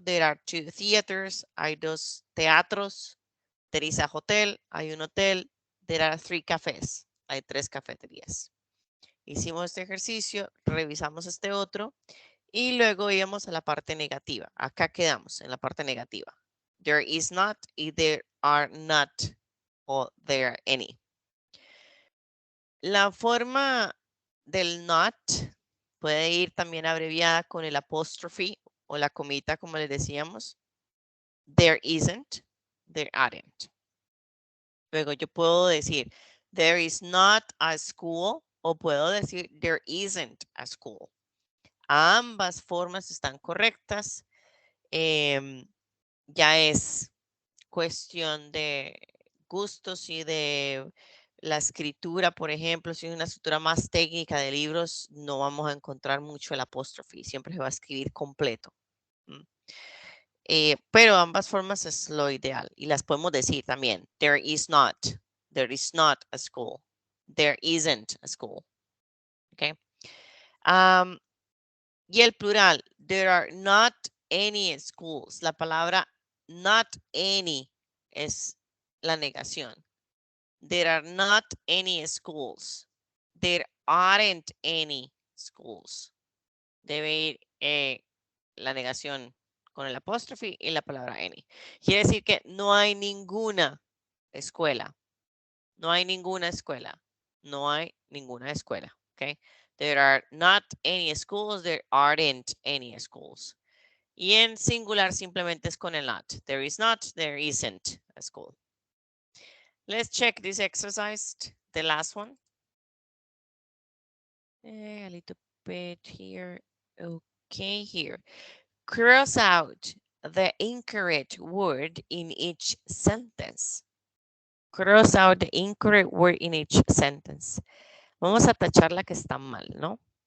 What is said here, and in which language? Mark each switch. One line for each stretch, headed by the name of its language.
English: There are 2 theaters,
Spanish: hay 2 teatros.
English: There is a hotel,
Spanish: hay un hotel.
English: There are 3 cafés,
Spanish: hay 3 cafeterías. Hicimos este ejercicio, revisamos este otro y luego íbamos a la parte negativa. Acá quedamos en la parte negativa.
English: There is not y there are not o there are any.
Spanish: La forma del not puede ir también abreviada con el apóstrofe o la comita, como les decíamos.
English: There isn't, there aren't.
Spanish: Luego yo puedo decir,
English: there is not a school,
Spanish: o puedo decir,
English: there isn't a school.
Spanish: Ambas formas están correctas. Ya es cuestión de gustos y de la escritura, por ejemplo, si es una escritura más técnica de libros, no vamos a encontrar mucho el apóstrofe, siempre se va a escribir completo. Pero ambas formas es lo ideal y las podemos decir también.
English: There is not a school. There isn't a school. Okay.
Spanish: Y el plural,
English: there are not any schools.
Spanish: La palabra not any es la negación.
English: There are not any schools. There aren't any schools.
Spanish: Debe ir la negación con el apóstrofe y la palabra any. Quiere decir que no hay ninguna escuela. No hay ninguna escuela. No hay ninguna escuela. Okay.
English: There are not any schools. There aren't any schools.
Spanish: Y en singular simplemente es con el not.
English: There is not, there isn't a school. Let's check this exercise, the last one. A little bit here. Okay, here. Cross out the incorrect word in each sentence. Cross out the incorrect word in each sentence.
Spanish: Vamos a tachar la que está mal, ¿no?